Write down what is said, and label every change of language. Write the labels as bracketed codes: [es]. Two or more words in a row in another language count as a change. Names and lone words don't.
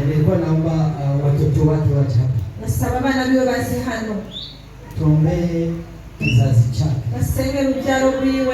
[sw] nilikuwa naomba watoto wake waje hapa. [rn] Nasaba abana biwe baze hano. [sw] Tuombee kizazi chake. [rn] Basenge rubyaro rwiwe.